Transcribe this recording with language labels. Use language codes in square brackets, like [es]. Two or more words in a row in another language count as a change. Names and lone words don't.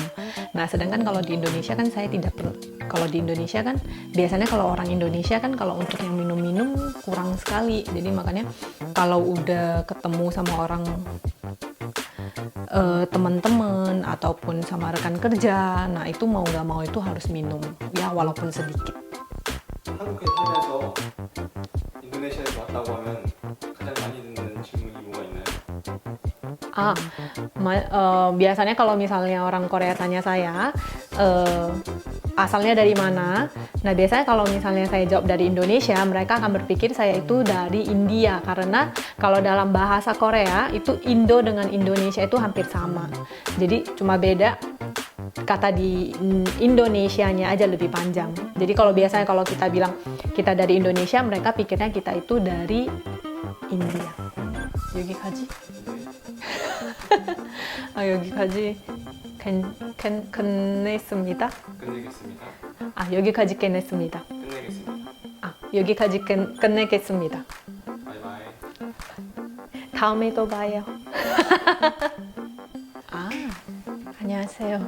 [id] Nah sedangkan kalau di Indonesia kan saya tidak perlu. Kalau di Indonesia kan biasanya kalau orang Indonesia kan kalau untuk yang minum-minum kurang sekali. Jadi makanya kalau udah ketemu sama orang teman-teman ataupun sama rekan kerja, nah itu mau nggak mau itu harus minum ya walaupun sedikit. [ko] 한국에 살면서 인도네시아에서 왔다고 하면 가장 많이 듣는 질문이 뭐가 있나요? [id] Biasanya kalau misalnya orang Korea tanya saya asalnya dari mana, nah biasanya kalau misalnya saya jawab dari Indonesia, mereka akan berpikir saya itu dari India karena kalau dalam bahasa Korea itu Indo dengan Indonesia itu hampir sama. Jadi cuma beda kata di Indonesianya aja lebih panjang. Jadi kalau biasanya kalau kita bilang kita dari Indonesia, mereka pikirnya kita itu dari India. [ko] 여기까지? 여기까지. 끝냈습니다. 끝내겠습니다. 아, 여기까지 끝냈습니다. 끝내겠습니다. 아, 여기까지 끝내겠습니다. 바이바이. 다음에 또 봐요. 아, 안녕하세요.